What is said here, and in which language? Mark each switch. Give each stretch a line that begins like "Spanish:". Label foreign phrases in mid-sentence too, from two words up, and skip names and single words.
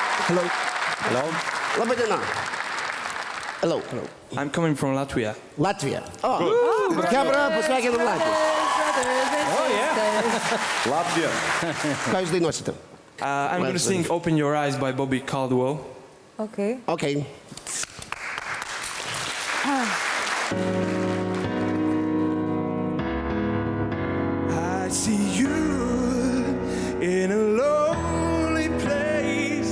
English: Hello. Hello.
Lithuanian: Labą dieną.
English: Hello. Hello. I'm coming from Latvia.
Lithuanian: Latvija. Kebra, pasveikinam Latviją.
English: Oh, yeah.
Lithuanian: Latvija. Ką jūs dainuosite?
English: I'm going to sing Open Your Eyes by Bobby Caldwell. Okay. Okay. I see you in a lonely place.